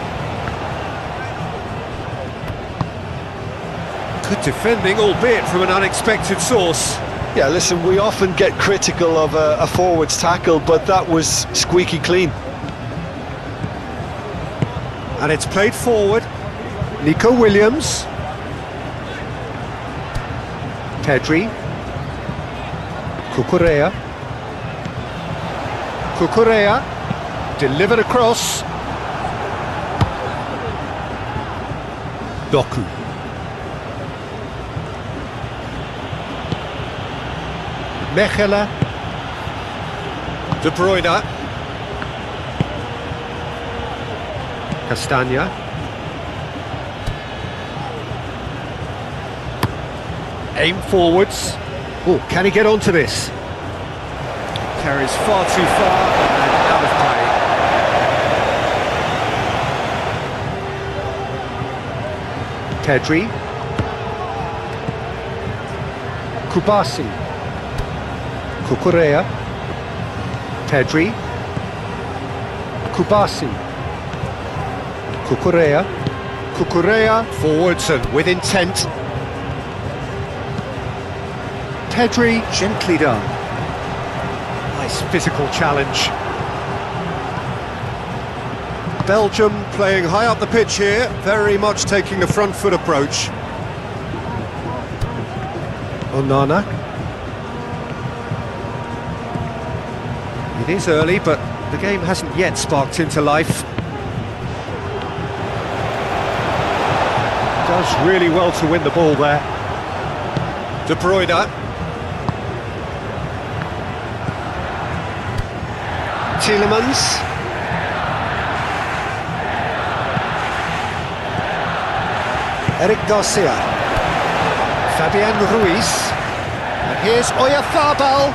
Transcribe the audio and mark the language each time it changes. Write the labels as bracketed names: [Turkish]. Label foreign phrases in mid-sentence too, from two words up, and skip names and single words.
[English] Good defending, albeit from an unexpected source. Yeah, listen, we often get critical of a forward's tackle, but that was squeaky clean. And it's played forward. Nico Williams. Pedri. Cucurella. Cucurella, delivered across. Doku. Mechelen. De Bruyne. Castagna. Aim forwards. Oh, can he get onto this? Carries far too far and out of play. Pedri. Kubasi. Cucurella. Pedri. Kubasi. Cucurella. Cucurella forwards and with intent. Pedri, gently done. Nice physical challenge. Belgium playing high up the pitch here, very much taking the front foot approach. Onana. It is early, but the game hasn't yet sparked into life. Does really well to win the ball there. De Bruyne. Tielemans. Eric Garcia. Fabian Ruiz. And here's Oyarzabal.